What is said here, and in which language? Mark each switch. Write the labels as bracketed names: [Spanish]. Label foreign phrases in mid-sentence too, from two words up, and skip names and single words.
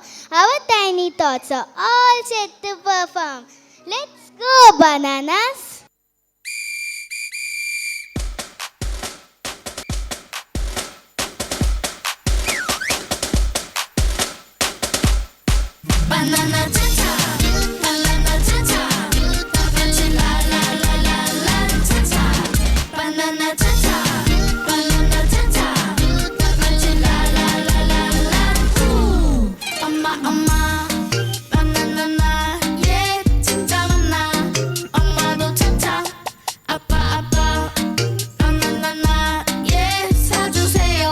[English] Our tiny thoughts are all set to perform. Let's go, bananas! Banana cha-cha, banana cha-cha, [Korean] 다 같이 la la la la la cha-cha. [English] Banana cha-cha, banana cha-cha, [Korean] 다 같이 la la la la la. 엄마 엄마, 바나나나, 예 진짜 많아. 엄마도 cha-cha, 아빠 아빠, 바나나나, 예 사주세요.